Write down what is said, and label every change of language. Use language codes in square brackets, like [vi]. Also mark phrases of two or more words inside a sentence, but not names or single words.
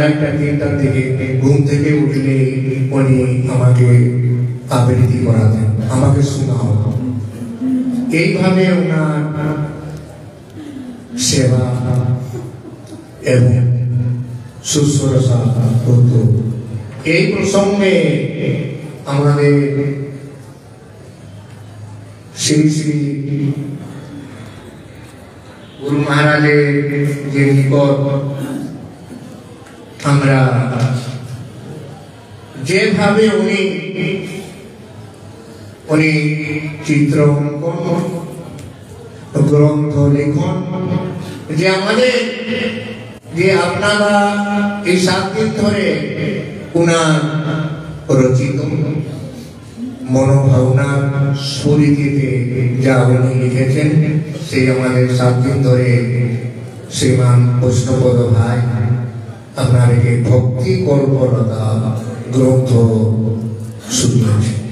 [bn] একটা 3টার দিকে ঘুম থেকে উঠলে উনি আমাকে আবৃত্তি করাতেন আমাকে শোনাও এইভাবে ওনার সেবা এবং শুশ্রূষা হতো এই প্রসঙ্গে আমাদের শ্রী শ্রী গুরু মহারাজে যে নিকট আমরা যেভাবে উনি চিত্র অঙ্কন গ্রন্থ লেখন যে আমাদের যে আপনারা এই 7 দিন ধরে উনার রচিত মনোভাবনা স্ফুরিতিতে যা উনি লিখেছেন সেই আমাদের 7 দিন ধরে শ্রীমান বৈষ্ণবপদ ভাই আপনাদেরকে ভক্তি কল্পলতা গ্রন্থ শুনিয়েছে।